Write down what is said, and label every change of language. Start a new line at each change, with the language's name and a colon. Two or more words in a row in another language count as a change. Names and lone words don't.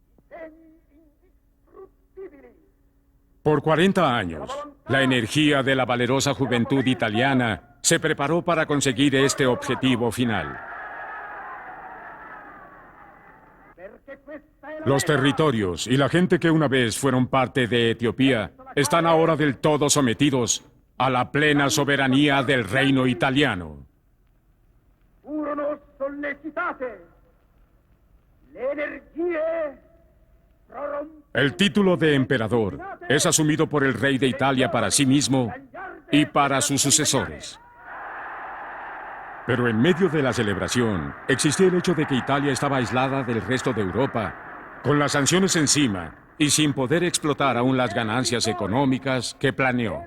Spanish: Por 40 años, la energía de la valerosa juventud italiana se preparó para conseguir este objetivo final. Los territorios y la gente que una vez fueron parte de Etiopía están ahora del todo sometidos a la plena soberanía del reino italiano.
Italian: furono sollecitate le energie prorompenti.
Spanish: El título de emperador es asumido por el rey de Italia para sí mismo y para sus sucesores. Pero en medio de la celebración existía el hecho de que Italia estaba aislada del resto de Europa, con las sanciones encima y sin poder explotar aún las ganancias económicas que planeó.